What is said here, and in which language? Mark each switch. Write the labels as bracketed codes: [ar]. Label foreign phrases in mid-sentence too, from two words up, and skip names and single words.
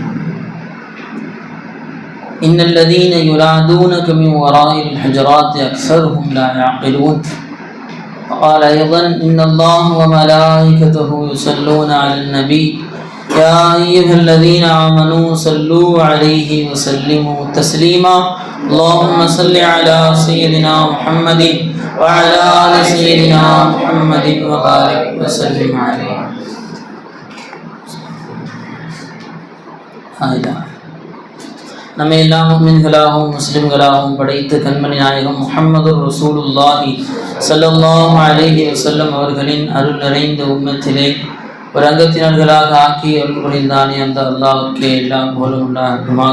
[ar] إن الذين ينادونك من وراء الحجرات أكثرهم لا يعقلون وقال أيضا إن الله وملائكته يصلون على النبي يا أيها الذين آمنوا صلوا عليه وسلموا تسليما اللهم صل على سيدنا محمد وعلى آل سيدنا محمد وبارك وسلم عليه. [ta] நம்ம எல்லாம் முஃமின்களாகவும் முஸ்லிம்களாகவும் படைத்து கண்மணி நாயகம் முஹம்மது [ar] رسول الله صلى الله عليه وسلم [ta] அவர்களின் அருள் நிறைந்த உம்மத்திலே ஒரு அங்கத்தினர்களாக ஆக்கி அருள் புரிந்தானே அந்த அல்லாஹ்வுக்கே எல்லா புகழும் உண்டாகுமாக.